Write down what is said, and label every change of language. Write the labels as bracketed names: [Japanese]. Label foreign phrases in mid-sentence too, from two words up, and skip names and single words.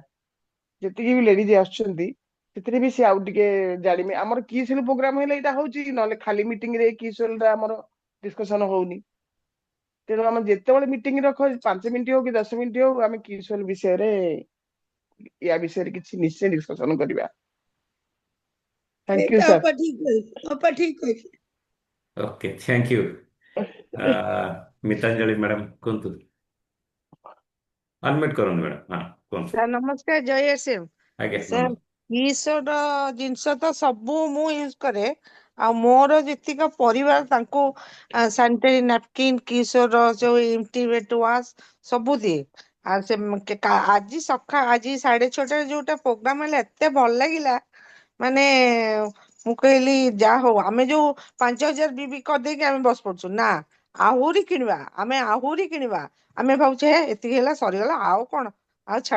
[Odia] ଯେତିକି ବି ଲେଡିଜ ଆସୁଛନ୍ତି ସେଥିରେ ବି ସେ ଆଉ ଟିକେ ଜାଣିବେ ଆମର କିସଲ ପ୍ରୋଗ୍ରାମ ହେଲେ ଏଇଟା ହଉଛି ନହେଲେ ଖାଲି ମିଟିଂ ରେ କିସଲ ଟା ଆମର ଡିସ୍କସନ ହଉନି। ତେଣୁ ଆମେ ଯେତେବେଳେ ମିଟିଂ ରଖ 5 ମିନିଟ୍ ହଉ କି 10 ମିନିଟ୍ ହଉ ଆମେ କିସଲ ବିଷୟରେ ୟା ବିଷୟରେ କିଛି ନିଶ୍ଚୟ ଡିସ୍କସନ କରିବା। [English] Thank you [Odia] ଏଇଟା ସାର୍। ଅପା ଠିକ କହିଲେ ଅପା ଠିକ କହିଲେ। [English] OK thank you. [Odia] ମିତାଞ୍ଜଳି ମ୍ୟାଡାମ କହନ୍ତୁ ଅନମ୍ୟୁଟ କରନ୍ତୁ ମ୍ୟାଡାମ ହଁ କହନ୍ତୁ। ସାର୍ ନମସ୍କାର ଜୟ ଆସିମ୍। आज्ञा ସାର୍ नमस्कार। କିସର ଜିନିଷ ତ ସବୁ ମୁଁ ୟୁଜ କରେ ଆଉ ମୋର ଯେତିକ ପରିବାର ତାଙ୍କୁ [English] sanitary napkin [Odia] କିସର ଯୋଉ [English] intimate wash [Odia] ସବୁ ଦିଏ। ଆଉ ସେ ଆଜି ଆଜି 6:30ରେ ଯୋଉଟା ପ୍ରୋଗ୍ରାମ ହେଲା ଏତେ ଭଲ ଲାଗିଲା ମାନେ ମୁଁ କହିଲି ଯାହା ହଉ ଆମେ ଯୋଉ 5,000 ବିବି କରିଦେଇକି ଆମେ ବସି ପଡୁଛୁ ନା ଆହୁରି କିଣିବା ଆମେ ଭାବୁଛେ ହେ ଏତିକି ହେଲା ସରିଗଲା ଆଉ କଣ ଆଉ ଛାଡ।